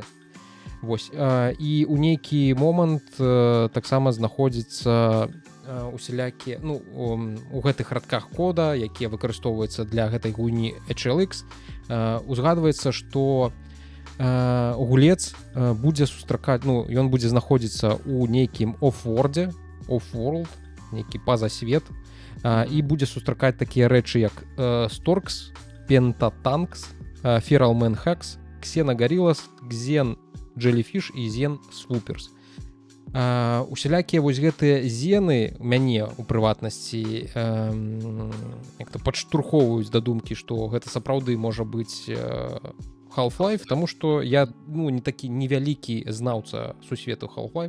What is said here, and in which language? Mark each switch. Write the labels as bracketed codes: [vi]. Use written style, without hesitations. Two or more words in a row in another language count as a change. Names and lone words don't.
[be] Вось, і ў нейкі момант таксама знаходзіцца усялякія, у гэтых радках кода, якія выкарыстоўваюцца для гэтай гульні HLX, узгадваецца, што гулец будзе сустракаць, ён будзе знаходзіцца ў нейкім off-world, нейкі пазасвет, і будзе сустракаць такія рэчы, як Storks, Pentatanks, Feral Manhax, Xenogorillas, Xen Jellyfish і Xen Swoopers. Усялякія вось гэтыя зены мяне у прыватнасці як-то падштурхоўваюць да думкі, што гэта сапраўды можа быць Half-Life, таму што я не такі невялікі знаўца сусвету Half-Life.